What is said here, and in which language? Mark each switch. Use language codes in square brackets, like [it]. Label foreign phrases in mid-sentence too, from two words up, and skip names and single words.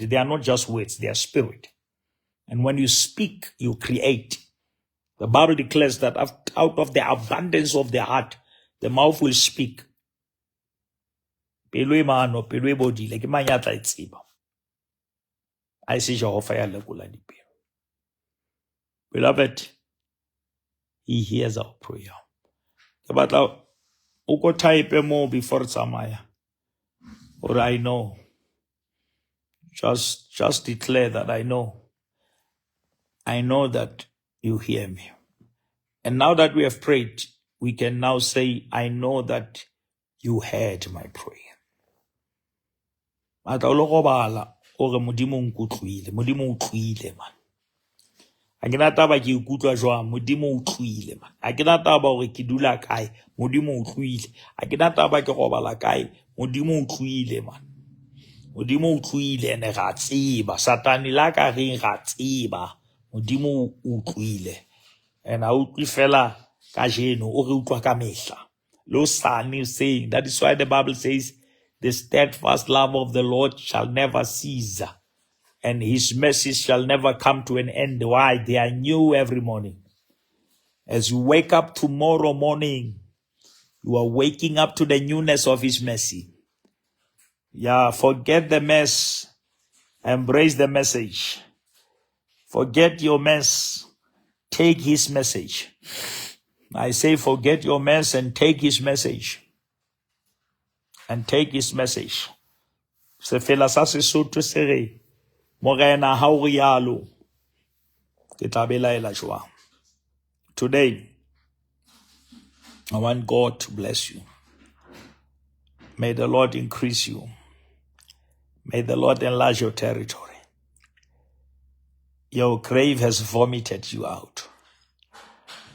[en] They are not just words, they are spirit. And when you speak, you create. The Bible declares that out of the abundance of the heart, the mouth will speak. I see [st] Jehovah ya lekola dipelo. [en] Beloved, he hears our prayer. But uko type more before tsamaya. Or I know. Just declare that I know. I know that you hear me. And now that we have prayed, we can now say, I know that you heard my prayer. [st] Mata o gobala ore modimo nkutlwile, modimo utlwile man. A ke na taba ke ikutlwa jwang, modimo utlwile man. A ke na taba hore ke dula kae, modimo utlwile. A ke na taba ke robala kae, modimo utlwile man. Modimo utlwile ene ga tseba, satani la ka reng ga tseba, modimo utlwile. And a utlwi fela ka jeno o re utlwa ka mehla. [en] Lo sane saying, that is why the Bible says, the steadfast love of the Lord shall never cease, and his mercies shall never come to an end. Why? They are new every morning. As you wake up tomorrow morning, you are waking up to the newness of his mercy. Yeah, forget the mess. Embrace the message. Forget your mess. Take his message. I say forget your mess and take his message. And take his message. [st] Se fela sa Sesotho se re, morena ha o rialo, ke tla belaela jwang. [en] Today, I want God to bless you. May the Lord increase you. May the Lord enlarge your territory. Your grave has vomited you out.